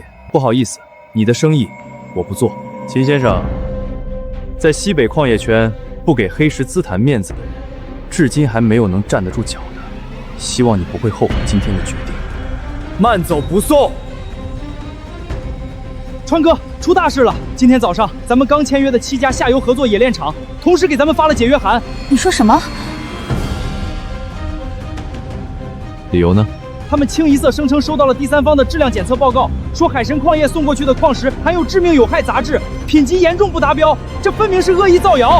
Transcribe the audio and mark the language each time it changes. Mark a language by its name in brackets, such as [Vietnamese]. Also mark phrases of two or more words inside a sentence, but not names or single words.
[Chinese] 不好意思，你的生意我不做。秦先生，在西北礦業圈不給黑石資壇面子的人，至今還沒有能站得住腳的。希望你不會後悔今天的決定。慢走不送。川哥，出大事了！今天早上，咱們剛簽約的7家下游合作冶煉廠，同時給咱們發了解約函。你說什麼？理由呢？他們清一色聲稱收到了第三方的質量檢測報告，說海神礦業送過去的礦石含有致命有害雜質，品級嚴重不達標，這分明是惡意造謠。